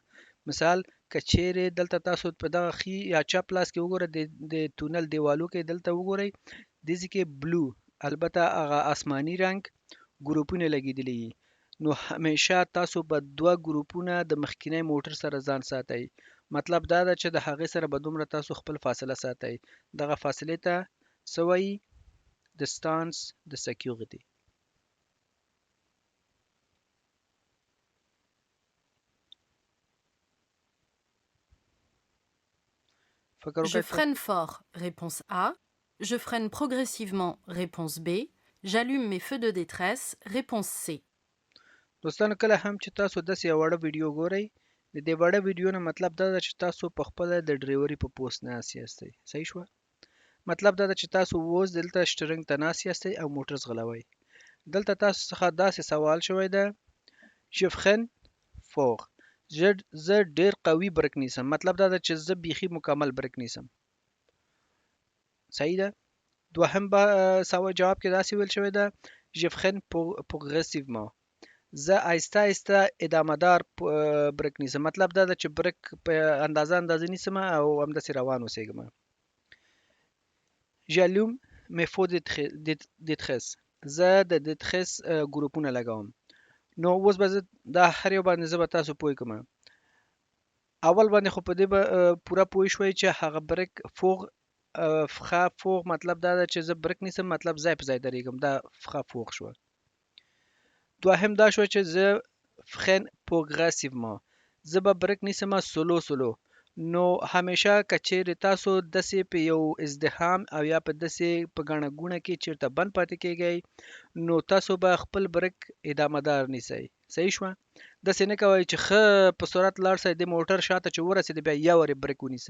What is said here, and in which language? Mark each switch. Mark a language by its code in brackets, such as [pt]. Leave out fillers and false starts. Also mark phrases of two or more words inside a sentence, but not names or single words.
[ps] مثال که چیرې دلته تاسو په دغه ښي یا چپ لاس کې وګورئ، د تونل دیوالو کې دلته وګورئ، دې ځای کې بلو، البته هغه آسماني رنګ ګروپونه لګېدلي وي. نو همیشه تاسو به 2 ګروپونه د مخکینی موټر سره ځان ساتئ. مطلب دا ده چې د هغې سره به دومره تاسو خپل فاصله ساتئ. دغه فاصلې ته څه وایي؟ [fr] distance de sécurité. Je freine fort, réponse A. Je freine progressivement, réponse B. J'allume mes feux de détresse, réponse C. [ps] دوستانو کله هم چې تاسو داسې یو وړه ویډیو ګورئ، د دې وړه ویډیو نه مطلب دا ده چې تاسو په خپله د ډریوري په پوست ناست یاستئ. صحیح شوه؟ مطلب دا ده چې تاسو اوس دلته شټرنګ ته ناست یاستئ او موټر ځغلوئ. دلته تاسو څخه داسې سوال شوی ده [fr] je freine fort. [ps] زه ډیر قوي برک نیسم. مطلب دا ده چې زه بیخي مکمل برک نیسم. صحیح ده؟ دوهم جواب کې داسې ویل شوی ده [fr] je freine progressivement. [ps] زه آهسته آهسته ادامه دار برک نیسم. مطلب دا ده چې برک په اندازه نیسم او همداسې روان اوسېږم. [fr] j'allume mes feux détresse. [ps] زه د détresse ګروپونه لګوم. نو اوس به زه دا هر یو باندې زه به تاسو پوه کړم. اول باندې خو په دې به پوره پوه شوئ چې هغه برک [fr] freine fort [ps] مطلب دا ده چې زه برک نیسم، مطلب ځای په ځای درېږم. دا [fr] freine fort [ps] شوه. دوهم دا شو چې زه [fr] freine progressivement [ps] زه به برک نیسم [en] slow slow. [ps] نو همیشه که چیرې تاسو داسې په یو ازدحام او یا په داسې په ګڼه ګوڼه کې چیرته بند پاتې کیږئ نو تاسو به خپل برک ادامه دار نیسئ. صحیح شوه؟ داسې نه کوئ چې ښه په سرعت لاړ سئ د موټر شاته چې ورسېد بیا یو وارې برک ونیسئ.